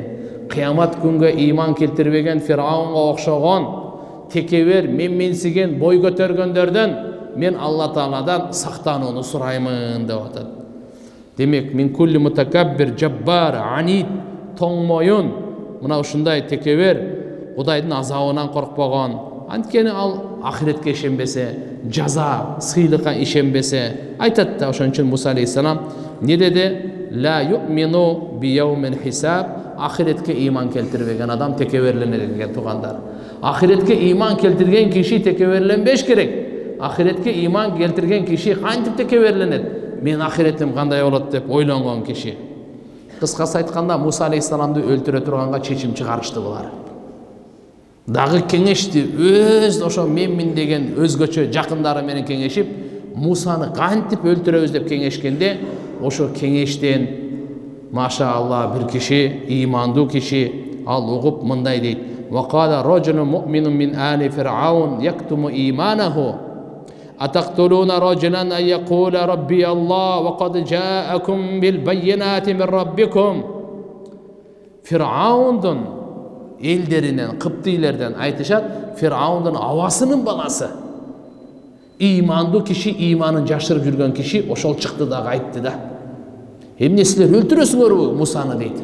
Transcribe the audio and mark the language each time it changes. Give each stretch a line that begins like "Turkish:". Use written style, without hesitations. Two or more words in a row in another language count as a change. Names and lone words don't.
Kyrgyz: Кыямат күнгө иман келтирбеген Фираунга окшогон текебер менменсиген бой көтөргөндөрдөн мен Алла Тааладан сактанууну сураймын деп атат. Демек
Arabic: من كل متكبر جبار عنيد
Kyrgyz: тоң моюн мына ушундай текебер Кудайдын азабынан коркпогон, анткени ал ахиретке ишенбесе, жаза, сыйлыкка ишенбесе, айтат да ошон үчүн Муса алейхиссалам не деди?
Arabic: لا يؤمن بيوم الحساب.
Kyrgyz: Ахиретке иман келтирбеген адам текеберленет деген тугандар. Ахиретке иман келтирген киши текеберленбеш керек. Ахиретке иман келтирген киши кантип текеберленет? Мен ахиретим кандай болот деп ойлонгон киши. Кыскасы айтканда Муса алейхиссаламды өлтүрө турганга чечим чыгарышты булар. Дагы кеңешти, өз ошо менмин деген өзгөчө жакындары менен кеңешип, Мусаны кантип өлтүрөбүз деп кеңешкенде, ошо кеңештен машаалла бир киши, имандуу киши, ал угуп мындай дейт.
Arabic: وقال رجل مؤمن من آل فرعون يكتم إيمانه. أتقتلون رجلا أن يقول ربي الله وقد جاءكم بالبينات من ربكم.
Kyrgyz: Фир'аундун элдеринен, кыптыйлерден айтышат, Фир'аундун абасынын баласы. Имандуу киши, иманын жашырып жүргөн киши ошол чыкты дагы айтты да. Эмне силер өлтүрөсүңөрбү Мусаны дейт.